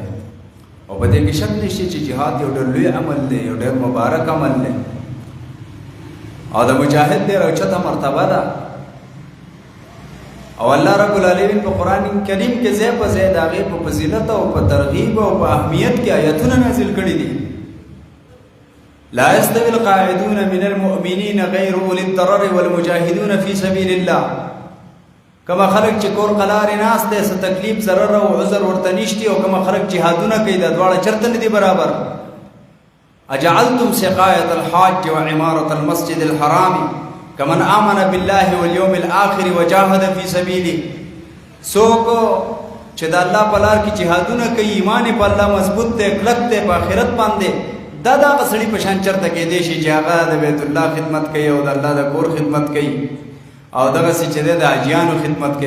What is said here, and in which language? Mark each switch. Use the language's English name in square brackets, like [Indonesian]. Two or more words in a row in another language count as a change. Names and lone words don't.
[Pashto] او په دې کې شک نشته چې جهاد یو ډېر لوی عمل دی، یو ډېر مبارک عمل دی، او د مجاهد ډېر اوچته مرتبه ده. او الله رب العالمین په قرآن کریم کې ځای په ځای د هغې په فضیلت او په ترغیب او په اهمیت کې آیتونه نازل کړي دي. [Arabic] لا يستوي القاعدون من المؤمنین غیر اولی الضرر والمجاهدون فی سبیل الله. [Pashto] کما خلق چې کور قلارې ناست دی، څه تکلیف ضرر او عذر ورته نشتي، او کما خلق جهادونه کوي، دا دواړه چېرته نه دي برابر. [Arabic] اجعلتم سقایة الحاج وعمارة المسجد الحرام كمن آمن بالله واليوم الآخر وجاهد في سبيله. [Pashto] څوک چې د الله په لار کې جهادونه کوي، ایمان په الله مضبوط دی، کلک دی په آخرت باندې، دا دغه سړي په شان چېرته کیدی شي چې هغه د بیت الله خدمت کوي او د الله د کور خدمت کوي، او دغسې چې دی د حاجیانو خدمت کوي.